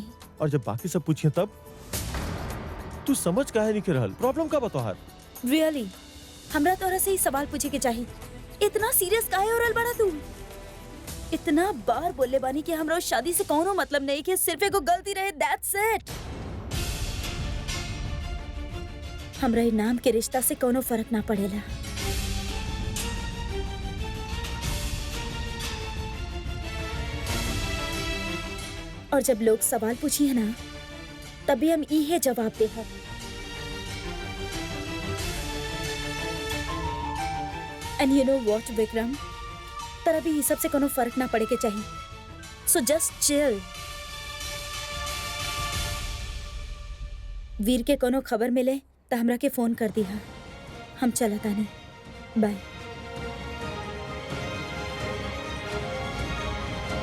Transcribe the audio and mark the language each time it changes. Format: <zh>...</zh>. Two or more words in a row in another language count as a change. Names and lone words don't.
<bho>और जब बाकी सब पूछिए तब तू समझ काहे नहीं के रहल? प्रॉब्लम का बतोहार? रियली हमरा तोरा से ही सवाल पूछे के चाहिए। इतना सीरियस काहे हो रहल बड़ा तू? इतना बार बोले बानी कि हमरा शादी से कोनो मतलब नहीं, कि सिर्फ एगो गलती रहे,</bho> <en>That's it.</en> <bho>हमरा ई नाम के रिश्ता से कोनो फर्क ना पड़ेला। और जब लोग सवाल पूछिए ना तभी हम इहे जवाब दे हैं।</bho> <en>and you know what</en> <bho>विक्रम, तेरा भी हिसाब से कोनो फर्क ना पड़े के चाहिए।</bho> <en>So just chill.</en> <bho>वीर के कोनो खबर मिले तो हमरा के फोन कर दी। हम चलत आनी। बाय।</bho>